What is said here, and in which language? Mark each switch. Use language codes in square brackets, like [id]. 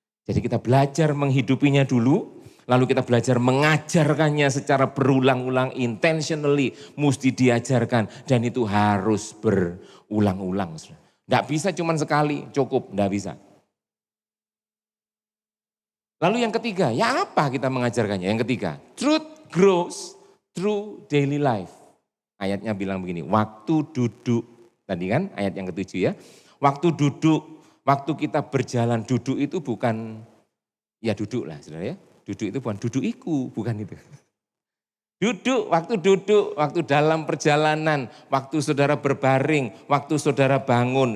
[id] Jadi kita belajar menghidupinya dulu, lalu kita belajar mengajarkannya secara berulang-ulang, intentionally, mesti diajarkan. Dan itu harus berulang-ulang. Tidak bisa cuma sekali, cukup, tidak bisa. Lalu yang ketiga, ya apa kita mengajarkannya? Yang ketiga, [en] truth grows through daily life. [id] Ayatnya bilang begini, waktu duduk. Tadi kan ayat yang ketujuh ya. Waktu duduk, waktu kita berjalan duduk itu bukan, ya duduk lah saudara ya. Duduk itu bukan dudukiku, bukan itu. Duduk, waktu dalam perjalanan, waktu saudara berbaring, waktu saudara bangun.